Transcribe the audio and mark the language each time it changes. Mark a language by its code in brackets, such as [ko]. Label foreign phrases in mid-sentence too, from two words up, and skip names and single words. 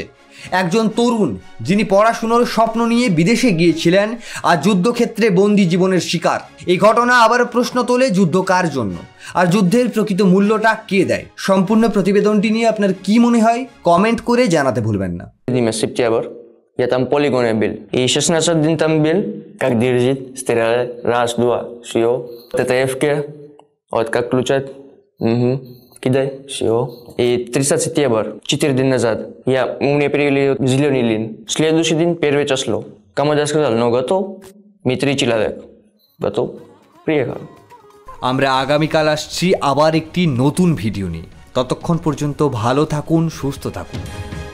[bn] একজন তরুণ যিনি পড়াশুনোর স্বপ্ন নিয়ে বিদেশে গিয়েছিলেন আর যুদ্ধক্ষেত্রে বন্দি জীবনের শিকার। এই ঘটনা আবার প্রশ্ন তোলে, যুদ্ধ কার জন্য আর যুদ্ধের প্রকৃত মূল্যটা কে দেয়? সম্পূর্ণ প্রতিবেদনটি নিয়ে আপনার কি মনে হয় কমেন্ট করে জানাতে ভুলবেন না। [ru] Сентябрь. Я там в полигоне был. И 16 дней там был, как держит, стреляли, раз, два, все. ТТФ-ки, вот как включать, кидай, все. И 30 сентября, 4 дня назад, мне привели зеленый лин. Следующий день, 1 число. Команда сказал, готов, мы 3 человека. Готов, приехал. [bn] আমরা আগামীকাল আসছি আবার একটি নতুন ভিডিও নিয়ে। ততক্ষণ পর্যন্ত ভালো থাকুন, সুস্থ থাকুন।